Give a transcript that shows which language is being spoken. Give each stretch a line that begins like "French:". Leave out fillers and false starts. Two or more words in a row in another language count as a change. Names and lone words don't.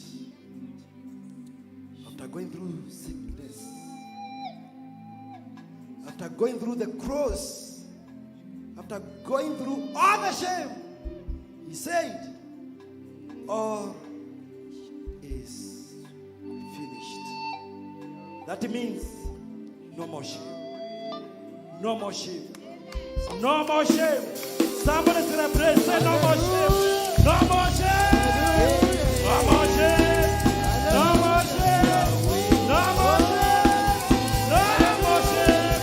English: After going through sickness, after going through the cross, after going through all the shame, he said, all is finished. That means no more shame. No more shame. No more shame. Somebody celebrate. Say no more shame. No more shame. No more shame. No more shame. No more shame. No more shame.